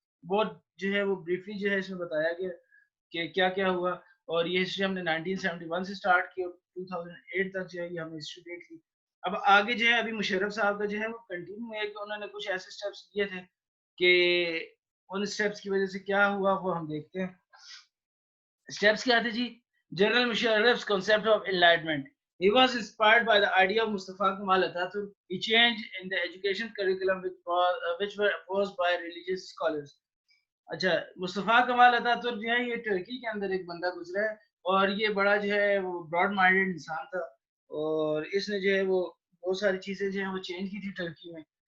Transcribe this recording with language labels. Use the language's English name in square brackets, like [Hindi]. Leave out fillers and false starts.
[Urdu] بہت جو ہے وہ بریفلی جو ہے اس میں بتایا گیا کہ کیا کیا ہوا اور یہ ہسٹری ہم نے 1971 سے سٹارٹ کی اور 2008 تک جو ہے یہ ہم نے ہسٹری دیکھ لی. اب آگے جو ہے ابھی مشرف صاحب کا جو ہے وہ کنٹینیو ہے کہ انہوں نے کچھ ایسے سٹیپس لیے تھے کہ ان سٹیپس کی وجہ سے کیا ہوا وہ ہم دیکھتے ہیں. سٹیپس کیا تھے جی؟ General مشرف's [English] concept of enlightenment. He was inspired by the idea of Mustafa Kemal Atatürk. He changed in the education curriculum which were opposed by religious scholars. [Urdu] اچھا مصطفیٰ کمال عطا ترک جو ہے یہ ترکی کے اندر ایک بندہ گزرا ہے اور یہ بڑا جو ہے وہ براڈ مائنڈیڈ انسان تھا اور اس نے جو ہے وہ بہت ساری چیزیں جو ہیں وہ چینج کی تھی ترکی میں.